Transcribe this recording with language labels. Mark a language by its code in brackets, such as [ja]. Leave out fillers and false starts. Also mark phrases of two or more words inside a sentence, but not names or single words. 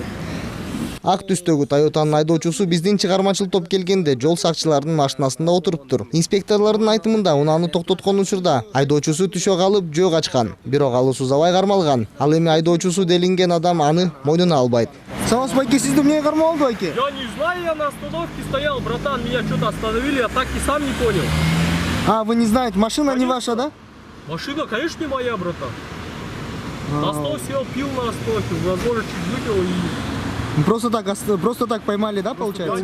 [ky] Ак түстөгү Toyota'нын айдоочусу биздин чыгармачыл топ келгенде жол сакчыларынын машинасында отуруптур. Инспекторлордун айтымында унааны токтоткон учурда айдоочусу түшө калып жөө качкан. Бирок ал усузабай кармалган. Ал эми айдоочусу делинген адам аны мойнуна албайт. Саус, байке, сизди эмнеге кармалды, байке? [ru] Я не знаю, я на остановке стоял, братан, меня что-то остановили, я так и сам не понял. А, вы не знаете, машина не ваша, да? Машина, конечно, не моя, братан. На стол сел, пил на остановке, возможно, чуть выпил и... Просто так поймали, да, получается?